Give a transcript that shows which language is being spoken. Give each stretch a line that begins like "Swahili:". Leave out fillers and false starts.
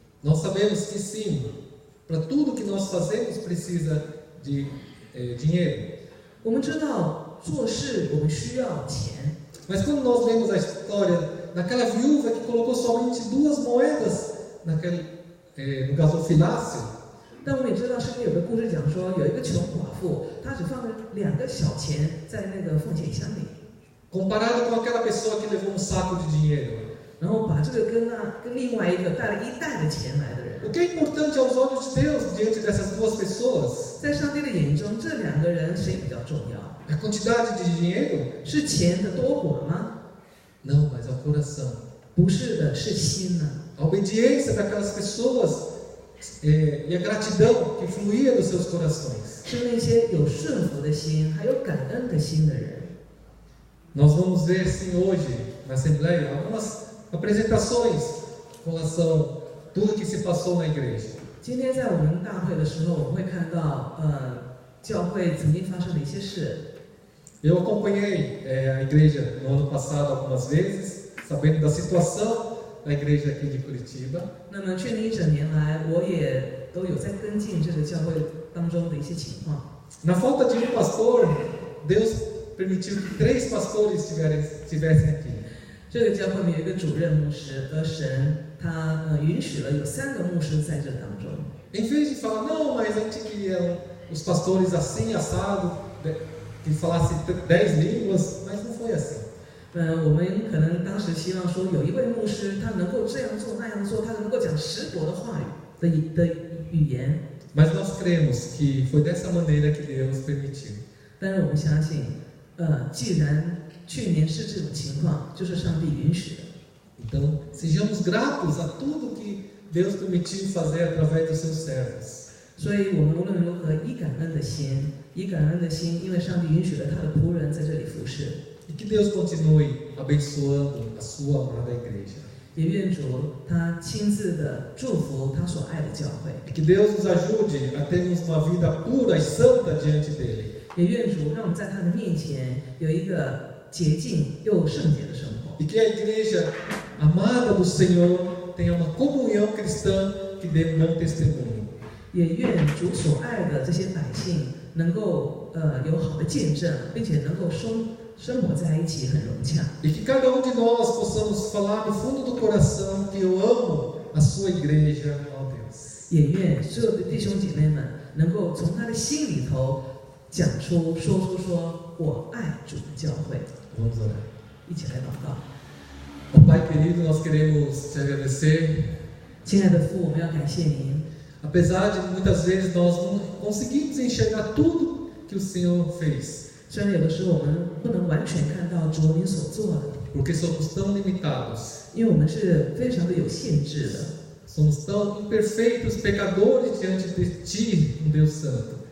Portuguese: Nós sabemos que sim, para tudo que nós fazemos precisa de dinheiro.
Chinese: 我们知道做事我们需要钱，
Portuguese: Mas quando nós vemos a história daquela viúva que colocou somente 2 moedas no gasofilácio,
Chinese: 但我们也知道圣经有个故事讲说，有一个穷寡妇，她只放了2个小钱在那个奉献箱里，
Portuguese: comparado com aquela pessoa que levou um saco de dinheiro.
Chinese: 然后把这个跟另外一个带了1袋的钱来的人，
Portuguese: O que é importante aos olhos de Deus diante dessas 2 pessoas?
Chinese: 在上帝的眼中，这2个人谁比较重要？
Portuguese: A quantidade de dinheiro?
Chinese: 是钱的多寡吗？
Portuguese: Não, mas ao coração.
Chinese: 不是的，是心呢。
Portuguese: A obediência daquelas pessoas e a gratidão que fluía dos seus corações.
Chinese: 是那些有顺服的心，还有感恩的心的人。
Portuguese: Nós vamos ver sim hoje na Assembleia algumas apresentações com relação a tudo que se passou na igreja.
Chinese: 今天在我们大会的时候，我们会看到教会曾经发生的一些事。
Portuguese: Eu acompanhei a igreja no ano passado algumas vezes, sabendo da situação da igreja aqui de Curitiba.
Chinese: 那么去年1整年来，我也都有在跟进这个教会当中的一些情况。
Portuguese: Na falta de um pastor, Deus permitiu que 3 pastores estivessem aqui.
Chinese: 这个教会里有一个主任牧师，而神他允许了有3个牧师在这当中。
Portuguese: Em vez de falar, não, mas a gente queria os pastores assim, assado, que falasse 10 línguas, mas não foi assim.
Chinese: 我们可能当时希望说，有一位牧师他能够这样做那样做，他能够讲10国的话语的语言。
Portuguese: Mas nós cremos que foi dessa maneira que Deus permitiu.
Chinese: 但是我们相信，既然去年是这种情况，就是上帝允许的。
Portuguese: Então, sejamos gratos a tudo que Deus permitiu fazer através dos seus servos.
Chinese: 所以，我们无论如何以感恩的心，因为上帝允许了他的仆人在这里服侍。
Portuguese: E que Deus continue abençoando a sua amada igreja.
Chinese: 也愿主他亲自的祝福他所爱的教会。
Portuguese: E que Deus nos ajude a termos uma vida pura e santa diante dele.
Chinese: 也愿主让我们在他的面前有一个洁净又圣洁的生活。
Portuguese: E que a igreja amada do Senhor tenha uma comunhão cristã que dê bom testemunho.
Chinese: 也愿主所爱的这些百姓能够有好的见证，并且能够生活在一起很融洽。
Portuguese: E que cada de nós possamos falar do fundo do coração que eu amo a sua igreja, ó Deus.
Chinese: 也愿所有的弟兄姐妹们能够从他的心里头说出我爱主的教会。
Portuguese: Vamos orar.
Chinese: 一起来祷告。
Portuguese: Ó Pai querido, nós queremos te agradecer.
Chinese: 亲爱的父，我们要感谢您。
Portuguese: Apesar de muitas vezes nós não conseguimos enxergar tudo que o Senhor fez.
Chinese: 虽然有的时候我们不能完全看到主您所做的，
Portuguese: Porque somos tão limitados.
Chinese: 因为我们是非常的有限制的，
Portuguese: Somos tão imperfeitos, pecadores diante de Ti, um Deus Santo.